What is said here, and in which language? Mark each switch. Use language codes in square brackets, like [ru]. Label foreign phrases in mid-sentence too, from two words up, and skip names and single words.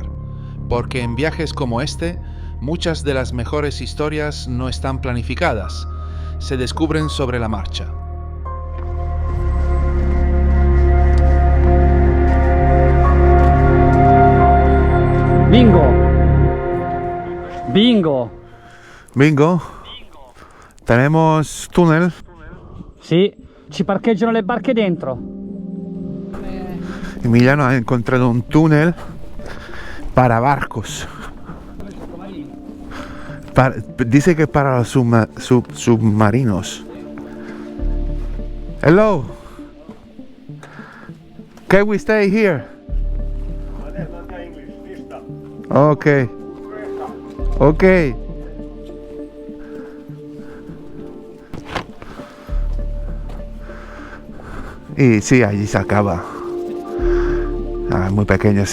[es] Porque en viajes como este, muchas de las mejores historias no están planificadas, se descubren sobre la marcha. Bingo! Bingo! Bingo. Tenemos túnel. [it] Sì, ci parcheggiano le barche dentro. [es] Emiliano ha encontrado un túnel para barcos. Dice que para los submarinos. [en] Hello. Can we stay here? Okay. [es] Okay. Y sí, allí se acaba. Muy pequeños.